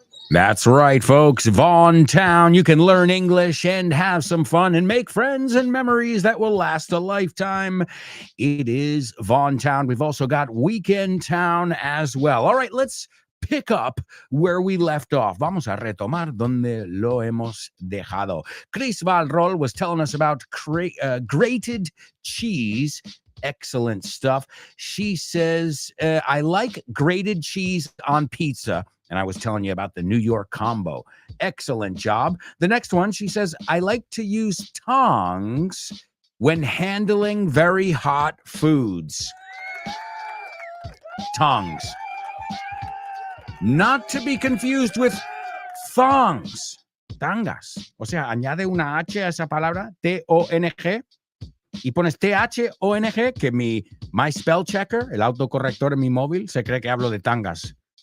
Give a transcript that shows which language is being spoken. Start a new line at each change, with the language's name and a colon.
English: That's right, folks. Vaughntown. You can learn English and have some fun and make friends and memories that will last a lifetime. It is Vaughntown. We've also got Weekend Town as well. All right, let's pick up where we left off.
Spanish: Vamos a retomar donde lo hemos dejado.
English: Chris Valrol was telling us about grated cheese. Excellent stuff. She says, I like grated cheese on pizza. And I was telling you about the New York combo. Excellent job. The next one, she says, I like to use tongs when handling very hot foods. Tongs. Not to be confused with thongs.
Spanish: Tangas. O sea, añade una H a esa palabra, T-O-N-G, y pones T-H-O-N-G, que
English: my spell checker,
Spanish: el autocorrector en mi móvil, se cree que hablo de tangas.